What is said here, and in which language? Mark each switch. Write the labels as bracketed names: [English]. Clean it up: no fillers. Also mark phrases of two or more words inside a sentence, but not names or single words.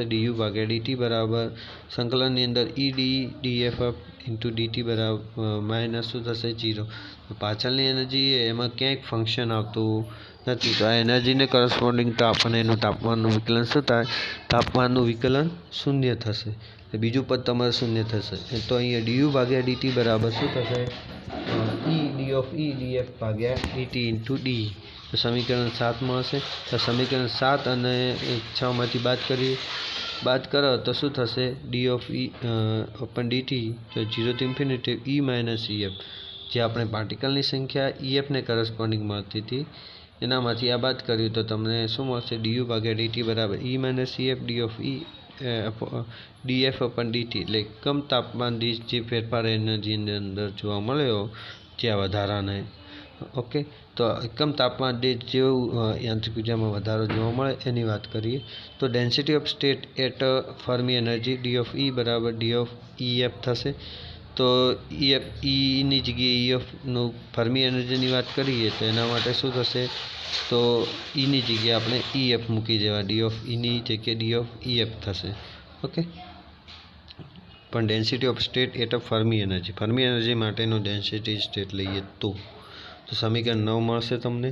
[Gujarati] du ભાગ્યા dt બરાબર સંકલનની અંદર e df ઇન્ટુ dt બરાબર માઇનસ શું થશે? 0. પાછળની એનર્જી એમાં ક્યાંય ફંક્શન આવતું નથી. તો આ [English] energy corresponding [Gujarati] તો આપણને એનું તાપમાનનું વિકલન શું થાય? તાપમાનનું વિકલન શૂન્ય થશે. બીજું પદ તમારે શૂન્ય થશે. તો અહીંયા du ભાગ્યા dt બરાબર શું થશે? e [English] d of E [Gujarati] df ભાગ્યા dt ઇન્ટુ d. તો સમીકરણ 7 મળશે. તો સમીકરણ 7 અને 6માંથી બાદ કરો તો શું થશે? [English] d of E [Gujarati] અપન dt, તો 0 થી ઇન્ફિનિટી E માઇનસ EF, જે આપણે પાર્ટિકલની સંખ્યા EFને કરસ્પોન્ડિંગ મળતી હતી એનામાંથી આ બાદ કર્યું તો તમને શું મળશે? du ભાગ્યા dt બરાબર E માઇનસ EF [English] d of E [Gujarati] df અપન dt. એટલે કમ તાપમાન દીઠ જે ફેરફાર એનર્જીની અંદર જોવા મળ્યો, જે આ વધારાને. ઓકે, તો એકમ તાપમાન દીઠ જેવું યાંત્રિક ઉર્જામાં વધારો જોવા મળે એની વાત કરીએ. તો [English] density of state at Fermi energy d of E [Gujarati] બરાબર [English] d of EF [Gujarati] થશે. તો ની જગ્યાએ EFનું ફર્મી એનર્જીની વાત કરીએ તો એના માટે શું થશે? તો ની જગ્યાએ આપણે EF મૂકી દેવા, [English] d of [Gujarati] ની જગ્યાએ [English] d of EF [Gujarati] થશે. ઓકે, પણ [English] density of state at Fermi energy [Gujarati] માટેનો [English] density state [Gujarati] લઈએ તો સમીકરણ 9 મળશે તમને.